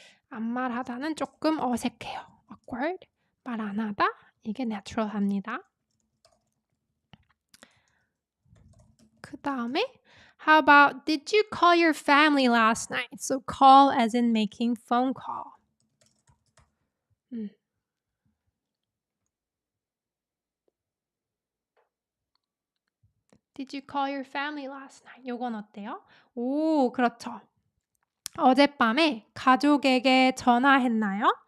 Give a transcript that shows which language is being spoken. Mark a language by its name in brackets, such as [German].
[Korean] 안 말하다는 조금 어색해요. [English] Awkward. [Korean] 말 안 하다. 이게 natural합니다. 그 다음에 [English] how about did you call your family last night? So call as in making phone call. Did you call your family last night? [Korean] 요건 어때요? 그렇죠. 어젯밤에 가족에게 전화했나요?